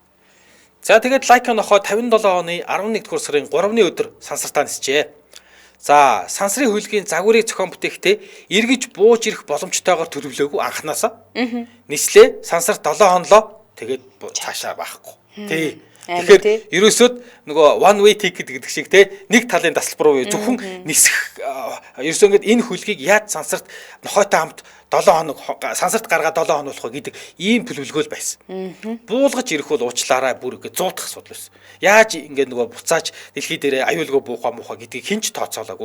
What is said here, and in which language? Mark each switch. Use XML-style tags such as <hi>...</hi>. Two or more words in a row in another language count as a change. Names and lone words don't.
<mn>За тэгээд лайка нохоо 57 оны 11-р сарын 3-ны өдөр сансартаа нисжээ. За сансрын хөлгийн загварыг зохион бүтээхдээ эргэж бууж ирэх боломжтойгоор төлөвлөөгүй анханасаа. Нислээ сансар 7 хонлоо тэгээд цаашаа байхгүй. Тий. Тэгэхээр ерөөсөд нөгөө</mn> <en>one way ticket</en> <mn>гэдэг шиг те нэг талын тасалбар руу зөвхөн нисэх ерөөсөө ингээд энэ хөлгийг яаж сансарт нохойтой хамт 7 хоног сансарт гаргаад 7 хоног болох гэдэг ийм төлөвлөгөө байсан. Буулгаж ирэх бол уучлаарай бүр ингээд зуутах асуудал байсан. Яаж ингээд нөгөө буцааж дэлхий дээр аюулгүй буухаа муухаа гэдгийг хинч тооцоолоогүй.</mn>